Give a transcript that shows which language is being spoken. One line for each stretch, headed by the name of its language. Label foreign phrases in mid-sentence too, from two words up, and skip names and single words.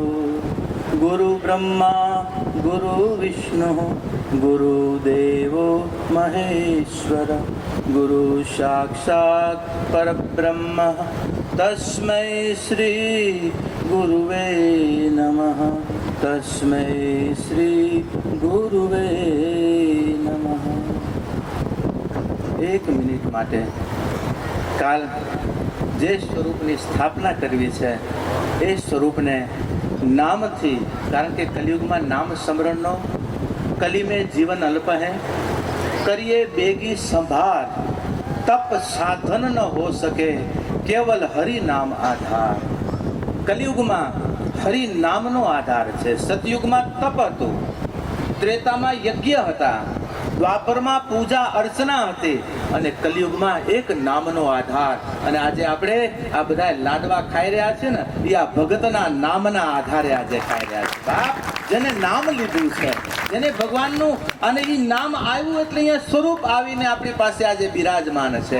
Sanskrit: गुरुब्रह्मा गुरुविष्णुः गुरुदेवो महेश्वर गुरु साक्षात् परब्रह्म तस्मै श्री गुरुवे नमः। तस्मै श्री गुरुवे नमः।
Gujarati: એક મિનિટ માટે કાલ જે સ્વરૂપની સ્થાપના કરવી છે એ સ્વરૂપને નામથી, કારણ કે કલયુગ મેં નામ સ્મરણનો,
Hindi: कली में जीवन अल्प है, करिए बेगी संभार, तप साधन न हो सके, केवल हरि नाम आधार। कलयुग में हरि नामनो आधार है।
Gujarati: સતયુગ મેં તપ હતું, ત્રેતા મેં યજ્ઞ હતા, દ્વાપર મેં પૂજા અર્ચના હતી અને કલિયુગમાં એક નામનો આધાર। અને આજે આપણે આ બધા લાડવા ખાઈ રહ્યા છે ને એ આ ભગતના નામના આધારે આજે ખાઈ રહ્યા છે। બાપ જેને નામ લીધું છે, જેને ભગવાનનું અને એ નામ આવ્યું એટલે અહીંયા સ્વરૂપ આવીને આપણી પાસે આજે બિરાજમાન છે।